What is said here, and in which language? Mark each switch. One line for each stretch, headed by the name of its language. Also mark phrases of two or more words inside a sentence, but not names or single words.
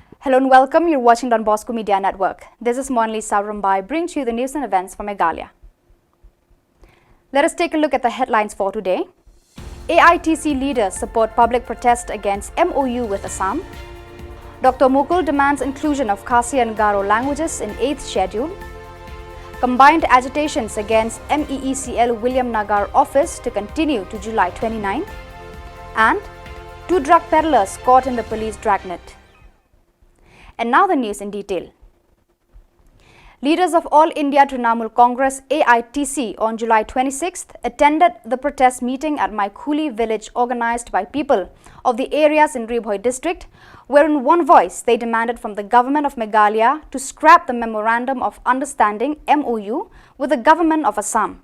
English: Hello and welcome. You're watching Don Bosco Media Network. This is Monli Savrumbai, bringing to you the news and events from Meghalaya. Let us take a look at the headlines for today. AITC leaders support public protest against MOU with Assam. Dr. Mukul demands inclusion of Khasi and Garo languages in 8th schedule. Combined agitations against MEECL William Nagar office to continue to July 29th. And 2 drug peddlers caught in the police dragnet. And now the news in detail. Leaders of All India Trinamool Congress AITC on July 26th attended the protest meeting at Maikuli village organized by people of the areas in Ribhoi district, where in one voice they demanded from the government of Meghalaya to scrap the Memorandum of Understanding MOU with the government of Assam.